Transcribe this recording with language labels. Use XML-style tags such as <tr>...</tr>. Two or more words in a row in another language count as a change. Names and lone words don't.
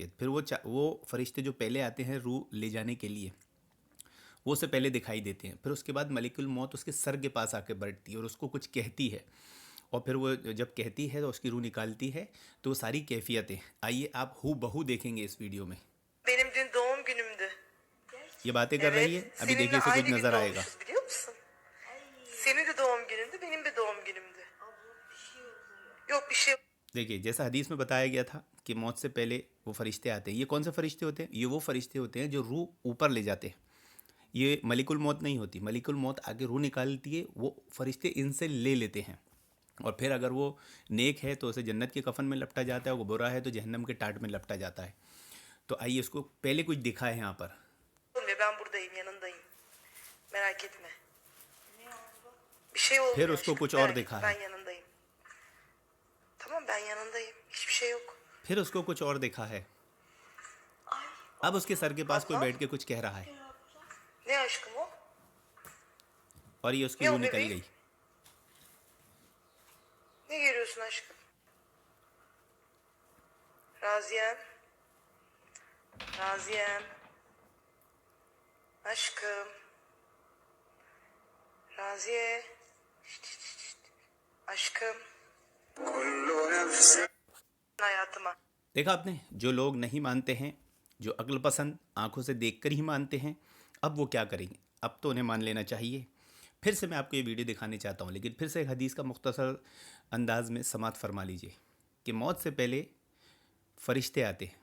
<ur>پھر وہ فرشتے جو پہلے آتے ہیں روح لے جانے کے لیے، وہ اسے پہلے دکھائی دیتے ہیں، پھر اس کے بعد ملک الموت اس کے سر کے پاس آ کے بیٹھتی ہے اور اس کو کچھ کہتی ہے، اور پھر وہ جب کہتی ہے تو اس کی روح نکالتی ہے، تو وہ ساری کیفیتیں آئیے آپ ہو بہو دیکھیں گے اس ویڈیو میں.</ur> <tr>Benim dün doğum günümdü.</tr> <ur>یہ باتیں کر رہی ہے،</ur> <tr>Evet,</tr> <ur>ابھی</ur> <tr>seninle</tr> <ur>دیکھیے اسے کچھ</ur> <tr>aynı gün</tr> <ur>نظر آئے گا.</ur> <tr>doğmuşuz biliyor musun? Senin de doğum günündü, benim de doğum günümdü. Yok bir şey.</tr> <ur>دیکھیے جیسا حدیث میں بتایا گیا تھا کہ موت سے پہلے وہ فرشتے آتے ہیں. یہ کون سے فرشتے ہوتے ہیں؟ یہ وہ فرشتے ہوتے ہیں جو روح اوپر لے جاتے ہیں. یہ ملک الموت نہیں ہوتی. ملک الموت آگے روح نکالتی ہے، وہ فرشتے ان سے لے لیتے ہیں، اور پھر اگر وہ نیک ہے تو اسے جنت کے کفن میں لپٹا جاتا ہے، وہ برا ہے تو جہنم کے ٹاٹ میں لپٹا جاتا ہے. تو آئیے اس کو پہلے کچھ دکھا ہے یہاں پر.</ur> <tr>Olmuyor, ben buradayım, yanındayım. Merak etme. Bir şey</tr> <ur>پھر</ur> <tr>olmuyor</tr> <ur>اس کو</ur> <tr>aşkım,</tr> <ur>کچھ اور</ur> <tr>merak etme,</tr> <ur>دکھا ہے.</ur> <tr>ben yanındayım. Tamam, ben yanındayım. Hiçbir şey yok.</tr> <ur>پھر اس کو کچھ اور دکھا ہے. اب اس کے سر کے پاس کوئی بیٹھ کے کچھ کہہ رہا ہے،</ur> <tr>Ne aşkım o?</tr> <ur>اور یہ اس کی</ur> <tr>Ne</tr> <ur>روح</ur> <tr>o</tr> <ur>نکل</ur> <tr>bebeğim?</tr> <ur>گئی.</ur> <tr>Ne görüyorsun aşkım? Raziyem. Raziyem. Aşkım. Raziye. Şşt, şşt, şşt. Aşkım. Hayatıma.</tr> <ur>دیکھا آپ نے، جو لوگ نہیں مانتے ہیں، جو عقل پسند آنکھوں سے دیکھ کر ہی مانتے ہیں، اب وہ کیا کریں گے؟ اب تو انہیں مان لینا چاہیے. پھر سے میں آپ کو یہ ویڈیو دکھانے چاہتا ہوں، لیکن پھر سے ایک حدیث کا مختصر انداز میں سماعت فرما لیجئے کہ موت سے پہلے فرشتے آتے ہیں.</ur>